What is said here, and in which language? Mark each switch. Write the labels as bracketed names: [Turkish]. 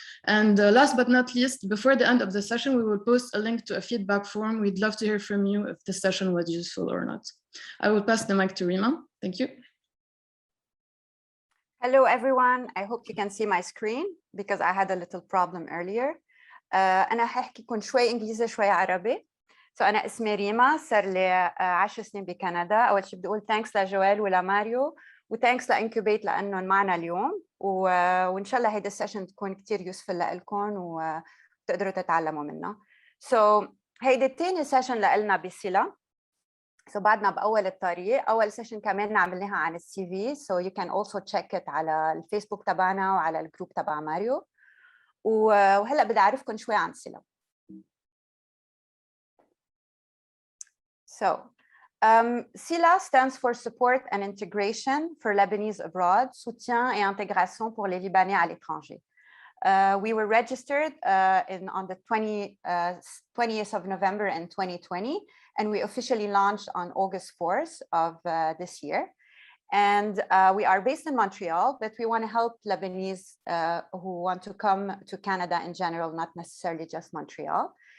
[English] And last but not least, before the end of the session, we will post a link to a feedback form. We'd love to hear from you if the session was useful or not. I will pass the mic to Rima. Thank you. Hello, everyone. I hope you can see my screen because I had a little problem earlier. [Arabic] أنا هحكيكم شوي إنجليزي شوي عربي. So أنا اسمي ريما، صار لي 10 سنين بكندا. أول شيء بدي أقول thanks لجويل ولماريو وتانكس لإنكوبيت لأنهم معنا اليوم وإن شاء الله هيدا السيشن تكون كتير يوسفل لكم وتقدروا تتعلموا منها. So هيدا الثاني سيشن لنا بسيلا. So بعدنا بأول الطريق. أول سيشن كمان عملناها عن السي في. [English] So you can also check it [Arabic] على الفيسبوك تبعنا وعلى الجروب تبع ماريو. وهلأ بدي أعرفكم شوي عن سيلا. [English] So SILA stands for Support and Integration for Lebanese Abroad, [French] Soutien et Intégration pour les Libanais à l'étranger. [English] We were registered on the 20th of November in 2020, and we officially launched on August 4th of this year. And we are based in Montreal, but we want to help Lebanese who want to come to Canada in general, not necessarily just Montreal.